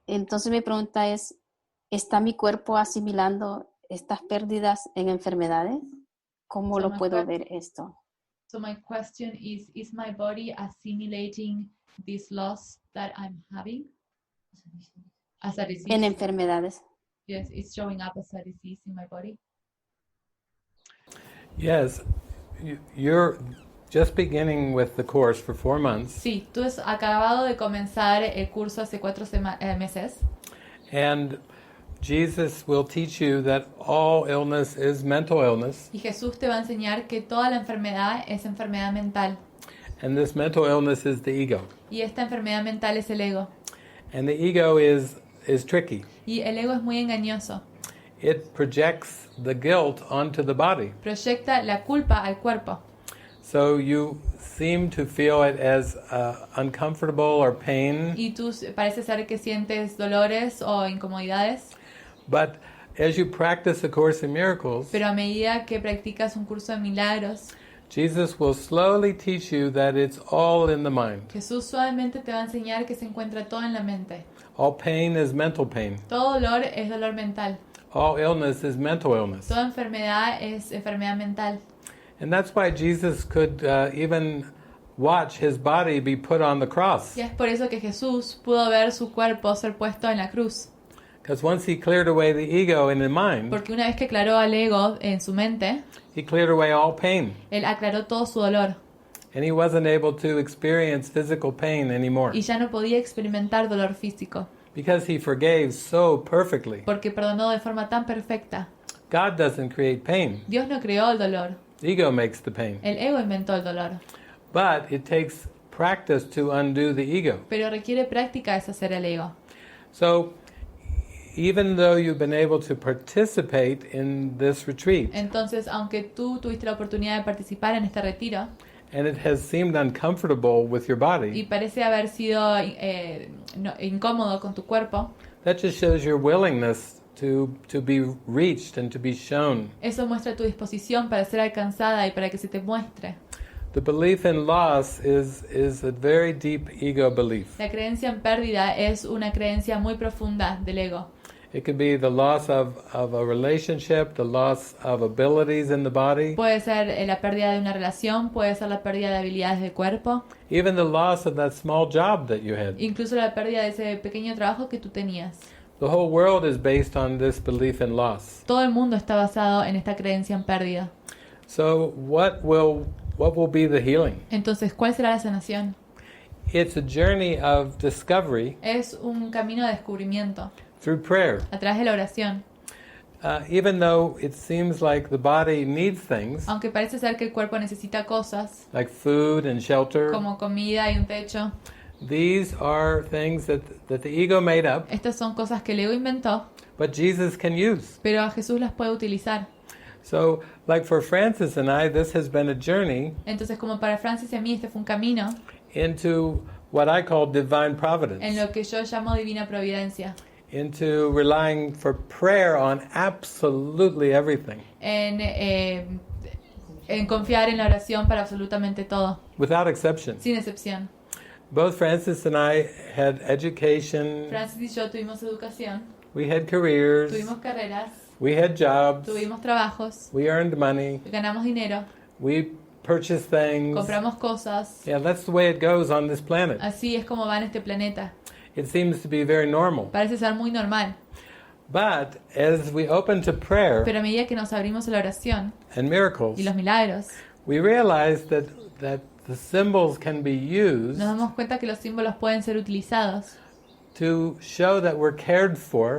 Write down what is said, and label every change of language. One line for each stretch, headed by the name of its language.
Spanish: Entonces mi pregunta es, ¿está mi cuerpo asimilando estas pérdidas en enfermedades? ¿Cómo lo puedo ver esto?
English: So my question is my body assimilating this loss that I'm having as a disease?
Spanish: En enfermedades.
English: Yes, it's showing up as a disease in my body. Yes, you're just beginning with the course for 4 months.
Spanish: Sí, tú has acabado de comenzar el curso hace 4 meses.
English: And Jesus will teach you that all illness is mental illness.
Spanish: Y Jesús te va a enseñar que toda la enfermedad es enfermedad mental.
English: And this mental illness is the ego.
Spanish: Y esta enfermedad mental es el ego.
English: And the ego is tricky.
Spanish: Y el ego es muy engañoso.
English: It projects the guilt onto the body.
Spanish: Proyecta la culpa al cuerpo.
English: So you seem to feel it as uncomfortable or pain.
Spanish: Y tú parece ser que sientes dolores o incomodidades.
English: But as you practice A Course in Miracles,
Spanish: Pero a medida que practicas un curso de milagros,
English: Jesus will slowly teach you that it's all in the mind.
Spanish: Jesús suavemente te va a enseñar que se encuentra todo en la mente.
English: All pain is mental pain.
Spanish: Todo dolor es dolor mental.
English: All illness is mental illness.
Spanish: Toda enfermedad es enfermedad mental.
English: And that's why Jesus could even watch his body be put on the cross.
Spanish: Y es por eso que Jesús pudo ver su cuerpo ser puesto en la cruz.
English: Because once he cleared away the ego in the mind,
Spanish: Porque una vez que aclaró al ego en su mente,
English: he cleared away all pain.
Spanish: él aclaró todo su dolor.
English: And he wasn't able to experience physical pain anymore.
Spanish: Y ya no podía experimentar dolor físico.
English: Because he forgave so perfectly.
Spanish: Porque perdonó de forma tan perfecta.
English: God doesn't create pain.
Spanish: Dios no creó el dolor.
English: The ego makes the pain.
Spanish: El ego inventó el dolor.
English: But it takes practice to undo the ego.
Spanish: Pero requiere práctica deshacer el ego.
English: So, even though you've been able to participate in this retreat,
Spanish: Entonces, aunque tú tuviste la oportunidad de participar en este retiro,
English: and it has seemed uncomfortable with your
Spanish: y
English: body,
Spanish: parece haber sido incómodo con tu cuerpo,
English: that just shows your willingness to be reached and to be shown.
Spanish: eso muestra tu disposición para ser alcanzada y para que se te muestre.
English: The belief in loss is a very deep ego belief.
Spanish: La creencia en pérdida es una creencia muy profunda del ego.
English: It could be the loss of a relationship, the loss of abilities in the body,
Spanish: Puede ser la pérdida de una relación, puede ser la pérdida de habilidades de cuerpo,
English: even the loss of that small job that you had.
Spanish: incluso la pérdida de ese pequeño trabajo que tú tenías.
English: The whole world is based on this belief in loss.
Spanish: Todo el mundo está basado en esta creencia en pérdida.
English: So what will be the healing?
Spanish: Entonces, ¿cuál será la sanación?
English: It's a journey of discovery
Spanish: Es un camino de descubrimiento
English: through prayer.
Spanish: a través de la oración.
English: Even though it seems like the body needs things,
Spanish: Aunque parece ser que el cuerpo necesita cosas
English: like food and shelter,
Spanish: como comida y un techo,
English: these are things that the ego made up,
Spanish: estas son cosas que el ego inventó,
English: but Jesus can use.
Spanish: pero a Jesús las puede utilizar.
English: So, like for Frances and I, this has been a journey
Spanish: Entonces, como para Francis y a mí, este fue un camino
English: into what I call divine
Spanish: en
English: providence,
Spanish: lo que yo llamo divina providencia,
English: into relying for prayer on absolutely everything.
Spanish: en en confiar en la oración para absolutamente todo,
English: without exception.
Spanish: sin excepción.
English: Both Frances and I had education,
Spanish: Francis y yo tuvimos educación,
English: we had careers,
Spanish: tuvimos carreras,
English: we had jobs,
Spanish: tuvimos trabajos,
English: we earned money,
Spanish: ganamos dinero,
English: we purchased things.
Spanish: compramos cosas.
English: Yeah, that's the way it goes on this planet.
Spanish: Así es como va en este planeta.
English: It seems to be very normal.
Spanish: Parece ser muy normal.
English: But as we open to prayer
Spanish: Pero a medida que nos abrimos a la oración
English: and miracles,
Spanish: y los milagros,
English: we realize that the symbols can be used
Spanish: nos damos cuenta que los símbolos pueden ser utilizados
English: to show that we're cared for